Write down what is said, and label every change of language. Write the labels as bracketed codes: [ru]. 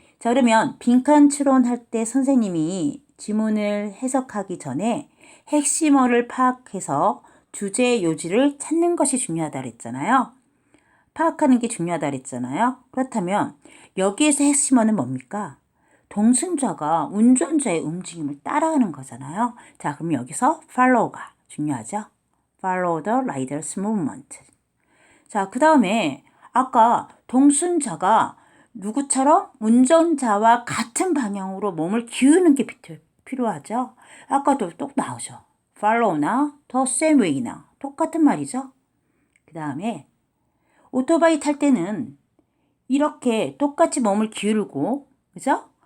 [ko] 자, 그러면 빈칸 추론할 때 선생님이 지문을 해석하기 전에 핵심어를 파악해서 주제 요지를 찾는 것이 중요하다 그랬잖아요. 파악하는 게 중요하다 그랬잖아요. 그렇다면 여기에서 핵심어는 뭡니까? 동승자가 운전자의 움직임을 따라하는 거잖아요. 자, 그럼 여기서 follow가 중요하죠. [en] Follow the rider's movement. [ko] 자, 그 다음에 아까 동승자가 누구처럼? 운전자와 같은 방향으로 몸을 기우는 게 필요하죠. 아까도 똑 나오죠. Follow나 [en] the same way [ko] 나 똑같은 말이죠. 그 다음에 오토바이 탈 때는 이렇게 똑같이 몸을 기울고, 그죠?